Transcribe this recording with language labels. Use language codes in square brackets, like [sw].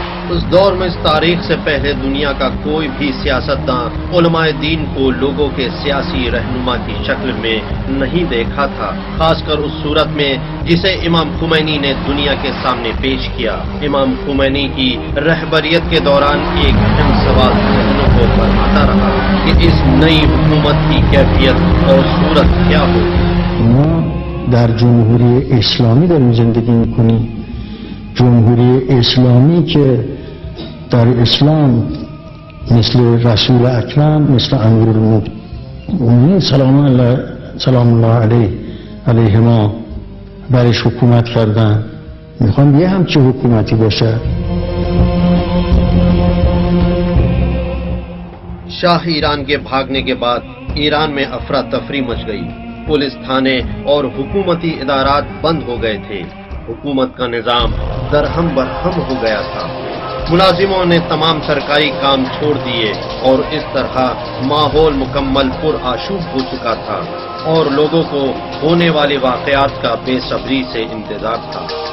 [ur] اس دور میں اس تاریخ سے پہلے دنیا کا کوئی بھی سیاستداں علماء دین کو لوگوں کے سیاسی رہنما کی شکل میں نہیں دیکھا تھا، خاص کر اس صورت میں جسے امام خمینی نے دنیا کے سامنے پیش کیا۔ امام خمینی کی رہبریت کے دوران ایک اہم سوال ذہنوں کو برماتا رہا کہ اس نئی حکومت کی کیفیت اور صورت کیا ہوگی۔ [fa] ما در جمهوری اسلامی داریم زندگی میکنیم، جمهوری اسلامی که در اسلام مثل رسول اکرم، مثل امیرالمؤمنین سلام الله علیهما برش حکومت کردن، میخوام یه همچه حکومتی باشه۔ [ur] شاہ ایران کے بھاگنے کے بعد ایران میں افراتفری مچ گئی، پولیس تھانے اور حکومتی ادارات بند ہو گئے تھے، حکومت کا نظام درہم برہم ہو گیا تھا، ملازموں نے تمام سرکاری کام چھوڑ دیے اور اس طرح ماحول مکمل پرآشوب ہو چکا تھا اور لوگوں کو ہونے والے واقعات کا بے صبری سے انتظار تھا۔